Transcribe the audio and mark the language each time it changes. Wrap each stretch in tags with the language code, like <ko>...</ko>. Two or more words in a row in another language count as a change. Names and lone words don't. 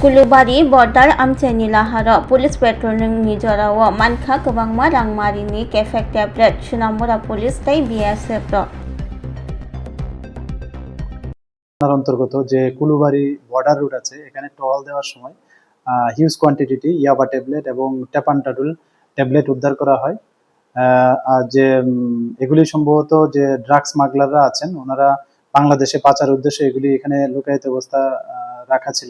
<trp>Kulubari border amchani lahara</trp> <en>police patrolling</en> <trp>ni jorawo mankha kwbangma rangmarini kefek tablet Sunamura police tai BSF ro</trp> <bn>অন্তর্গত যে কুলুবাড়ি বর্ডার রুট আছে এখানে টহল দেওয়ার সময়</bn> <en>huge quantity</en> <bn>ইয়াবা ট্যাবলেট এবং ট্যাপান্টাডুল ট্যাবলেট উদ্ধার করা হয়। আর যে এগুলি সম্ভবত যে</bn> <en>drugs smugglers</en> <bn>আছেন ওনারা বাংলাদেশে পাচার উদ্দেশ্যে এগুলি এখানে লুকায়িত অবস্থা রাখা ছিল।</bn>